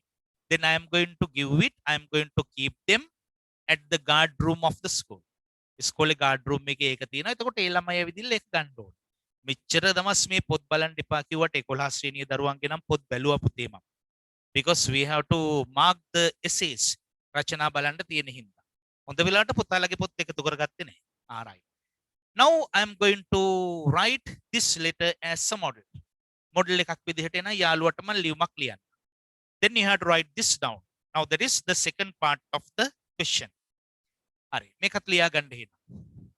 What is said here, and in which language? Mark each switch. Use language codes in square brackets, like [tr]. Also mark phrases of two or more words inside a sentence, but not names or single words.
[en] Then I am going to give it, I am going to keep them at the guard room of the school. [si] ඉස්කෝලේ [en] guard room [si] එකේ ඒක තියෙනවා. එතකොට ඒ ළමයි ඇවිදින්න ඒක ගන්න ඕනේ. මෙච්චර දවස් මේ පොත් බලන්න එපා කිව්වට 11 ශ්‍රේණියේ දරුවන්ගේ නම් පොත් බැලුවා පුතේ මම. [en] Because we have to mark the essays. [si] රචනා බලන්න තියෙන හින්දා. හොඳ වෙලාවට පුතාලගේ පොත් එකතු කරගත්තේ නැහැ. Alright. [en] Now I am going to write this letter as a model. [si] Model එකක් විදිහට එන යාළුවට මම ලියුමක් ලියන්න. [en] Then you have to write this down. Now that is the second part of the question. [si] හරි. මේකත් ලියා ගන්න හින්න.